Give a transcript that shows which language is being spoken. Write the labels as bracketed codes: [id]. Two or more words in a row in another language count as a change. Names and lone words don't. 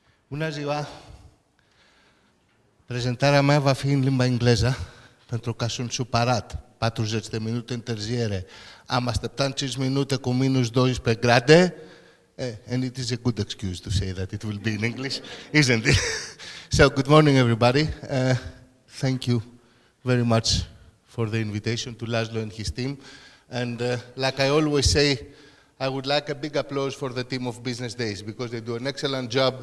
[ro] Bună ziua! Prezentarea mea va fi în limba engleză, pentru că sunt supărat. 40 de minute întârziere. Am așteptat 5 minute cu minus 12 grade, [en] and it is a good excuse to say that it will be in English, isn't it? So, good morning, everybody. Thank you very much for the invitation to Laszlo and his team. And like I always say, I would like a big applause for the team of Business Days, because they do an excellent job.